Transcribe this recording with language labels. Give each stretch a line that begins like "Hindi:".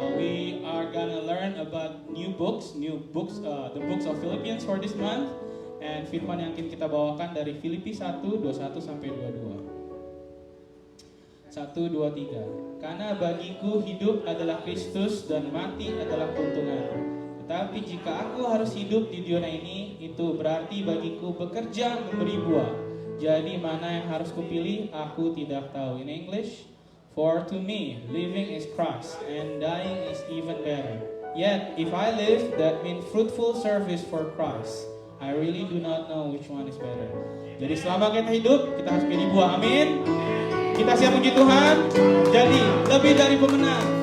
English: We are gonna learn about new books, the books of Philippians for this month.
Indonesian: And firman yang akan kita bawakan dari Filipi 1:21 sampai 22. 1, 2, 3. Karena bagiku hidup adalah Kristus dan mati adalah keuntungan. Tetapi jika aku harus hidup di dunia ini, itu berarti bagiku bekerja memberi buah. Jadi mana yang harus kupilih, aku tidak tahu.
English: In English, for to me, living is Christ and dying is even better. Yet, if I live, that means fruitful service for Christ. I really do not know which one is better.
Indonesian: Jadi selama kita hidup, kita harus pilih buah. Amin. Kita siap puji Tuhan. Jadi lebih dari pemenang.